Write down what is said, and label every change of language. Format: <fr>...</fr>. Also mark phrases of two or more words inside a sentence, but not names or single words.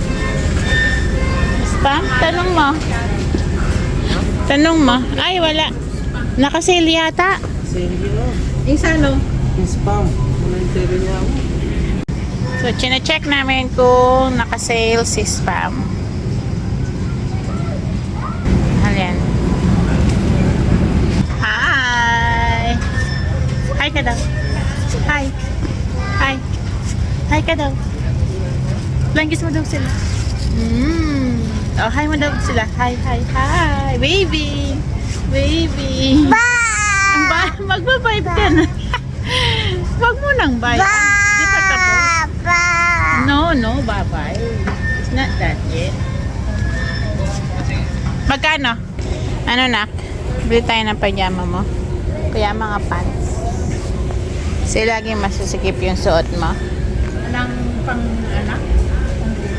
<tl>Spam? Tanong mo. Tanong mo. Ay, wala. Nakasale yata. Sale yun. Yung sa ano? Yung spam. Wala yung sale niya ako. So, chine-check namin kung nakasale si spam. Halyan. Hi! Hi ka daw. Hi. Hi. Hi ka daw. Langis mo daw sila. Oh, hi mo daw sila. Hi, hi, hi. Baby.</tl> <en>Baby. Bye!</en> <tl>Magbabibe ka na. Wag mo nang bye. Di pa tapos.</tl> <en>No, bye-bye. It's not that yet.</en> <tl>Magkano? Ano na? Bili tayo ng pajama mo. Kaya mga pants. Kasi laging masusikip yung suot mo. Walang pang anak? Pang tita?</tl>